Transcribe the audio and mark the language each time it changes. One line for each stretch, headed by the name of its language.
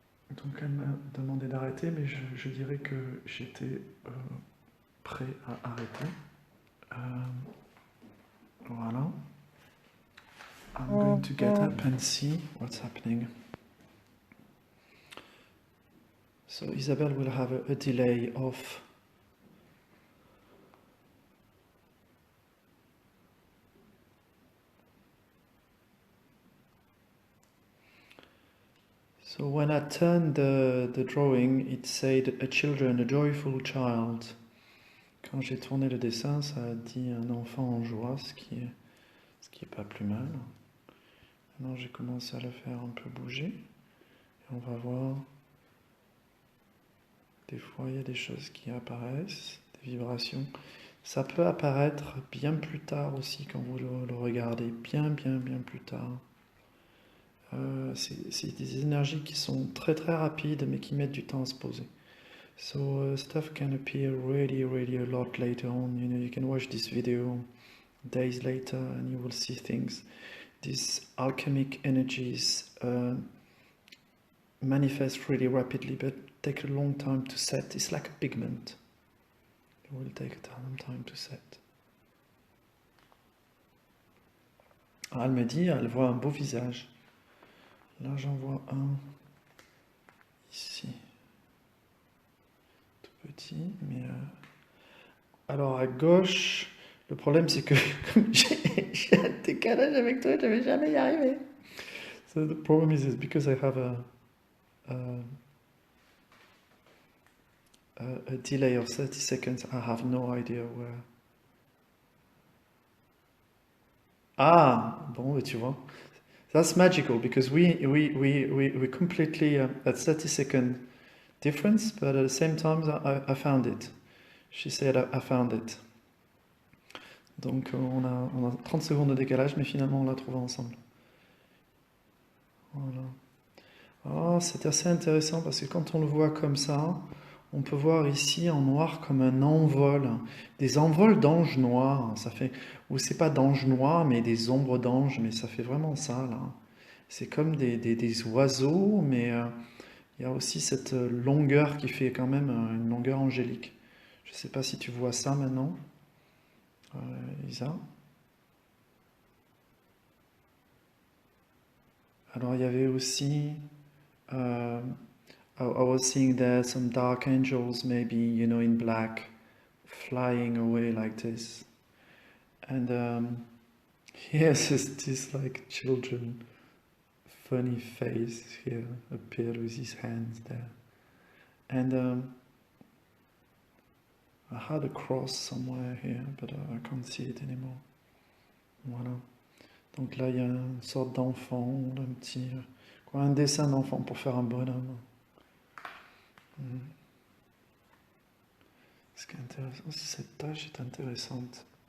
French: Donc elle m'a demandé d'arrêter, mais je dirais que j'étais prêt à arrêter. Voilà.
English: I'm going to get up and see what's happening. So Isabelle will have a delay of So when I turned the drawing, it said a joyful child,
French: Quand j'ai tourné le dessin, ça a dit un enfant en joie, ce qui est pas plus mal. Maintenant, j'ai commencé à le faire un peu bouger. Et on va voir. Des fois, il y a des choses qui apparaissent, des vibrations. Ça peut apparaître bien plus tard aussi quand vous le regardez, bien plus tard. C'est des énergies qui sont très rapides, mais qui mettent du temps à se poser.
English: So stuff can appear really a lot later on. You know, you can watch this video days later and you will see things. These alchemic energies manifest really rapidly, but take a long time to set. It's like a pigment. It will take a time to set.
French: Alors elle me dit, elle voit un beau visage. Là, j'en vois un ici. Tout petit, mais... Alors, à gauche, le problème, c'est que comme j'ai un décalage avec toi, je ne vais jamais y arriver.
English: So the problem is because I have a delay of 30 seconds, I have no idea where...
French: Ah, bon, tu vois.
English: That's magical because we completely at 30-second difference, but at the same time I found it. She said I found it.
French: Donc on a 30 secondes de décalage, mais finalement on l'a trouvé ensemble. Voilà. Oh, c'est assez intéressant parce que quand on le voit comme ça, on peut voir ici en noir comme un envol, des envols d'anges noirs. Ça fait, ou c'est pas d'anges noirs, mais des ombres d'anges, mais ça fait vraiment ça là. C'est comme des oiseaux, mais il y a aussi cette longueur qui fait quand même une longueur angélique. Je ne sais pas si tu vois ça maintenant, Isa. Alors il y avait aussi,
English: I was seeing there some dark angels, maybe, you know, in black, flying away like this. And yes, this like children, funny face here appeared with his hands there. And I had a cross somewhere here, but I can't see it anymore.
French: Voilà. Donc là, il y a une sorte d'enfant, un petit, quoi, un dessin d'enfant pour faire un bonhomme. Ce qui est intéressant, c'est cette tâche est intéressante.